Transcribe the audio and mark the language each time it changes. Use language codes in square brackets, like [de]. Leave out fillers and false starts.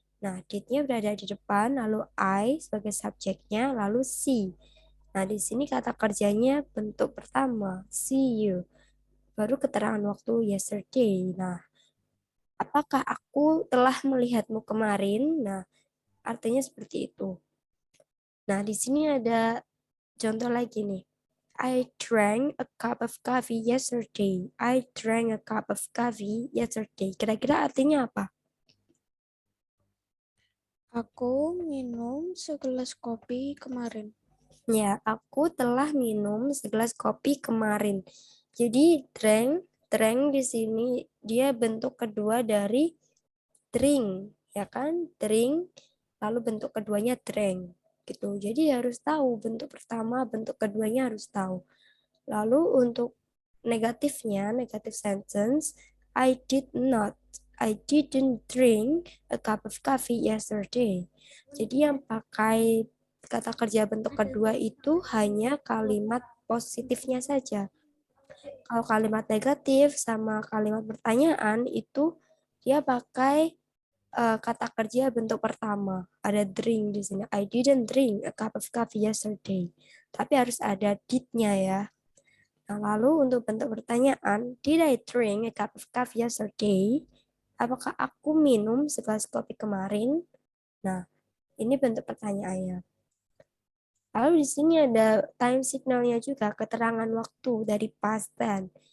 [id] Nah, did-nya berada di depan, lalu I sebagai subjeknya, lalu see. Nah, di sini kata kerjanya bentuk pertama, [en] see you. [id] Baru keterangan waktu yesterday. Nah, apakah aku telah melihatmu kemarin? Nah, artinya seperti itu. Nah, di sini ada contoh lagi nih. [en] I drank a cup of coffee yesterday. I drank a cup of coffee yesterday. [id] Kira-kira artinya apa? Aku minum segelas kopi kemarin. Ya, aku telah minum segelas kopi kemarin. Jadi drank di sini dia bentuk kedua dari drink, ya kan? Drink, lalu bentuk keduanya drank, gitu. Jadi harus tahu bentuk pertama, bentuk keduanya harus tahu. Lalu untuk negatifnya, [en] negative sentence, I didn't drink a cup of coffee yesterday. [id] Jadi yang pakai kata kerja bentuk kedua itu hanya kalimat positifnya saja. Kalau kalimat negatif sama kalimat pertanyaan itu dia pakai kata kerja bentuk pertama. Ada drink di sini. [en] I didn't drink a cup of coffee yesterday. [id] Tapi harus ada did-nya ya. Nah, lalu untuk bentuk pertanyaan, [en] did I drink a cup of coffee yesterday? [id] Apakah aku minum segelas kopi kemarin? Nah, ini bentuk pertanyaannya. Lalu di sini ada time signalnya juga, keterangan waktu dari past tense.